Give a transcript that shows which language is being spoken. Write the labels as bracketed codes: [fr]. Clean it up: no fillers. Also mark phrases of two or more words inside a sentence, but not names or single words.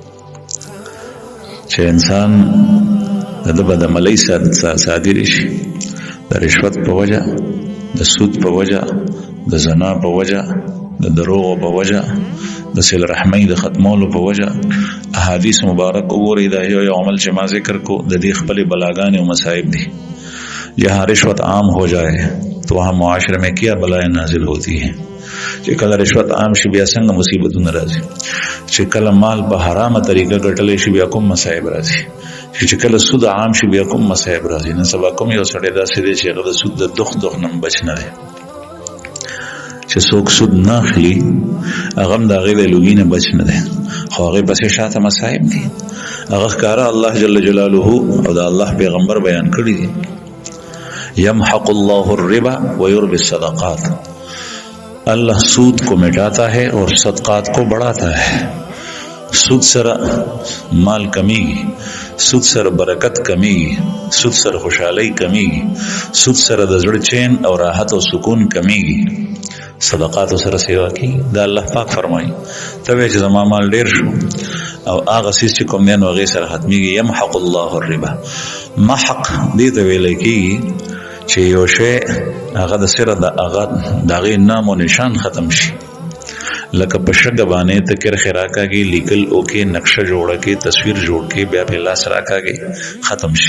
[ps] چې انسان د بدعملۍ صادر شي، د رشوت په وجه، د سود په وجه، د زنا په وجه، د دروغ په وجه، د صله رحمۍ د ختمولو په وجه۔ احادیث مبارک وګورئ، دا یو عمل چې ما ذکر کو د دې خپل بلاګانې او مصائب دي۔ [ur] جہاں رشوت عام ہو جائے تو وہاں معاشرے میں کیا بلائیں نازل ہوتی ہیں۔ [ps] چې کله رشوت عام شي بیا څنګه مصیبتونه راځي، چې کله مال په حرامه طریقه ګټلی شي بیا کوم مصائب راځي، چې کله سود عام شي بیا کوم مصائب راځي۔ نن سبا کوم یو سړی داسې دی چې هغه د سود د دخ نه بچ نه دی، چې څوک سود نه اخلي هغه هم د هغې د لوګي نه بچ نه دی، خو هغې پسې شاته مصائب دي، هغه ښکاره الله جل جلاله او د الله پیغمبر بیان کړي دي۔ [ar] یمحق اللہ الربا ویربی الصدقات، [ur] اللہ سود کو مٹاتا ہے اور صدقات کو بڑھاتا ہے۔ [ps] سود سر مال کمی گی، سود سر برکت کمی گی، سود سر خوشحالی کمی گی، سود سر د زړه چین او راحت او سکون کمی گی، صدقات سره سیوا کی۔ دا الله پاک فرمایي ته چې زما مال ډیر شو او هغه سیس چې کوم دی نو هغې سره ختمیږي۔ [ar] یمحق الله الربا، [ps] محق دې ته ویلی کېږي چې یو شی هغه د سره د هغې نام و نشان ختم شي، لکه په شګه باندې ته کرښې راکاږي، لیکل وکې، نقشه جوړه کې، تصویر جوړ کې، بیا پې لاس راکاږي ختم شي۔